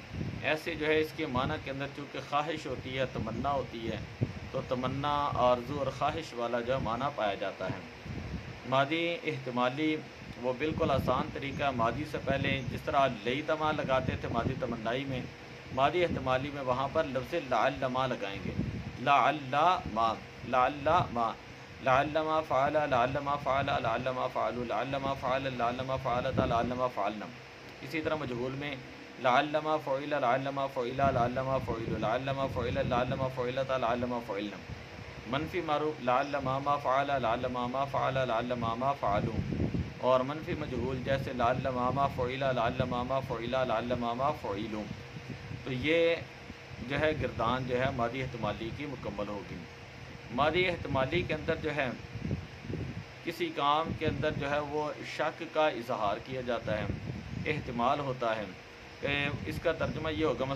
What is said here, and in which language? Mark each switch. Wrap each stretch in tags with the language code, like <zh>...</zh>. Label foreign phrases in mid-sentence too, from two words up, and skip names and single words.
<ur>ایسے جو ہے اس کے معنی کے اندر چونکہ خواہش ہوتی ہے، تمنا ہوتی ہے، تو تمنا، آرزو اور خواہش والا جو معنی پایا جاتا ہے. ماضی احتمالی وہ بالکل آسان طریقہ ہے. ماضی سے پہلے جس طرح لی تما لگاتے تھے ماضی تمنائی میں، ماضی احتمالی میں وہاں پر لفظ لعلما لگائیں گے.</ur> <ar>لعلما، لعلما، لعلما فعل، لعلما فعل، لعلما فعلوا، لعلما فعل، لعلما فعلت، لعلما فعلنا.</ar> <ur>اسی طرح مجہول میں</ur> <ar>لعلما فعل، لعلما فعل، لعلما فعلوا، لعلما فعل، لعلما فعلت، لعلما فعلنا.</ar> <ur>منفی معروف</ur> <ar>لعلما ما فعل، لعلما ما فعل، لعلما ما فعلوا.</ar> <ur>اور منفی مجہول جیسے</ur> <ar>لعلما ما فعل، لعلما ما فعل، لعلما ما فعلوا.</ar> <ur>تو یہ جو ہے گردان جو ہے ماضی احتمالی کی مکمل ہوگی. ماضی احتمالی کے اندر جو ہے کسی کام کے اندر جو ہے وہ شک کا اظہار کیا جاتا ہے، احتمال ہوتا ہے کہ اس کا ترجمہ یہ ہوگا.</ur>